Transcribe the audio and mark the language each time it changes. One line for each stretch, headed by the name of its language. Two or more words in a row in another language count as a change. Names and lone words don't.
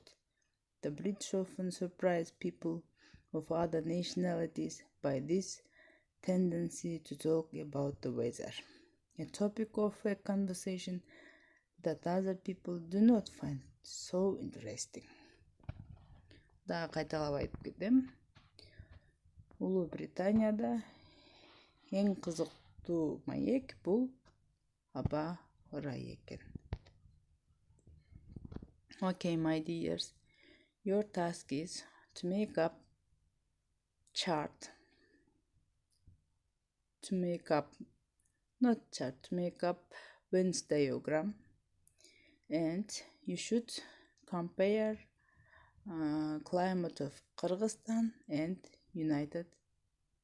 English: The British often surprise people of other nationalities by this tendency to talk about the weather, a topic of a conversation that other people do not find so interesting.
Kyrgyz: Дагы кайталап айтып кетем. Улуу Британияда эң кызыктуу маек бул аба ырайы экен.
English: Okay, my dears, your task is to make up Venn diagram, and you should compare climate of Kyrgyzstan and United Kingdom.